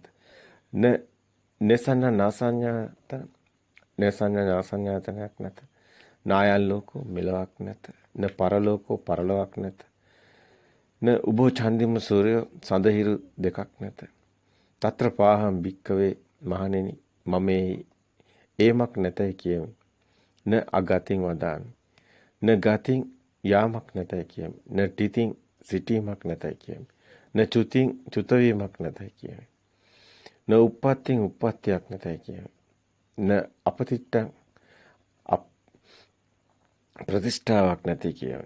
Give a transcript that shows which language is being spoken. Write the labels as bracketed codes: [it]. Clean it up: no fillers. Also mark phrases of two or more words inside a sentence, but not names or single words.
[si] න සංඥායතනයක් නැත. [pi] නායල් ලෝකෝ [si] මෙලොවක් නැත. [pi] න පරලෝකෝ [si] පරලොවක් නැත. [pi] න උභෝ චන්දිම සූර්යෝ [si] සඳහිරු දෙකක් නැත. [pi] తත්‍ර පාහම් භික්කවේ [si] මහණෙනි මම ඒමක් නැතයි කියමි. [pi] න අගතින් වදාමි. න ගතින් [si] යාමක් නැතයි කියමි. [pi] න තිතින් [si] සිටීමක් නැතයි කියමි. [pi] න චුතින් [si] චුතවීමක් නැතයි කියමි. [pi] න උප්පත්තින් [si] උප්පත්තියක් නැතයි කියමි. [pi] න අපතිට්ඨං [si] ප්‍රතිෂ්ඨාවක් නැති කියමි.